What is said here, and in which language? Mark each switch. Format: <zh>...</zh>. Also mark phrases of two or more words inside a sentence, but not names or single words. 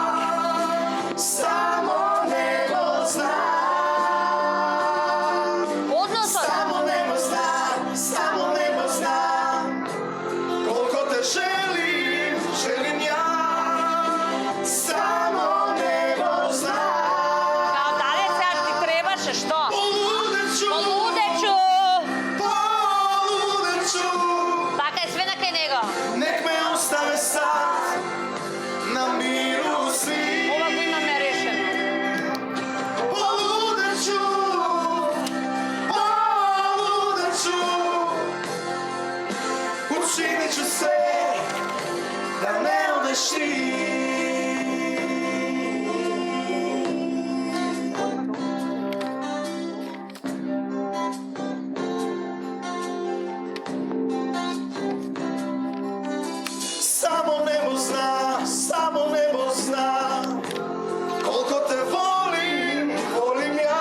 <hr>Samo nebo zna.</hr> <mk>Односот.</mk> <hr>Samo nebo zna koliko te želim, želim ja. Samo nebo zna.</hr> <mk>Као дале сега ти требаше, што?</mk> <hr>Полудеću, Полудеću. полудеću.</hr> <mk>Така е све на кај него.</mk> <hr>Nek me ostave sad na miru svi.</hr> <mk>Ова го имаме решено.</mk> <hr>Poludeću, poludeću. Učinit ću sve da ne odeš ti. Samo nebo zna koliko te volim, volim ja.</hr>